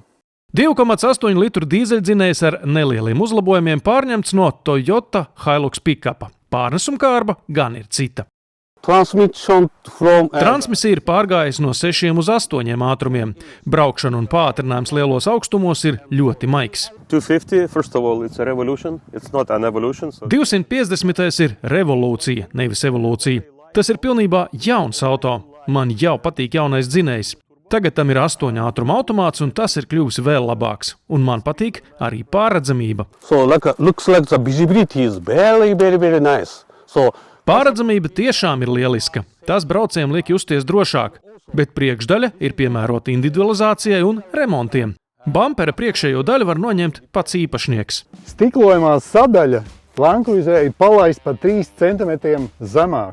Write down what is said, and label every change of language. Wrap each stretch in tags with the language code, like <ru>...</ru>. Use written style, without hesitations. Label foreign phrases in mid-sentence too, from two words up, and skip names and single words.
<lv>2,8 litru dīzeļdzinējs ar nelieliem uzlabojumiem pārņemts no Toyota Hilux pick-upa. Pārnesumkārba gan ir cita. Transmisija ir pārgājusi no 6 uz 8 ātrumiem. Braukšana un pātrinājums lielos augstumos ir ļoti maigs. 250,</lv> <en>first of all, it's a revolution. It's not an evolution. 250.</en> <lv>ir revolūcija, nevis evolūcija. Tas ir pilnībā jauns auto. Man jau patīk jaunais dzinējs. Tagad tam ir 8 ātruma automāts, un tas ir kļuvis vēl labāks. Un man patīk arī pārredzamība.</lv> <en>Looks like the visibility is very, very, very nice.</en> <lv>Pārredzamība tiešām ir lieliska. Tas braucējiem liek justies drošāk, bet priekšdaļa ir piemērota individualizācijai un remontiem. Bampera priekšējo daļu var noņemt pats īpašnieks. Stiklojumā sadaļa Land Cruiser ir palaist par 3 centimetriem zemāk.</lv>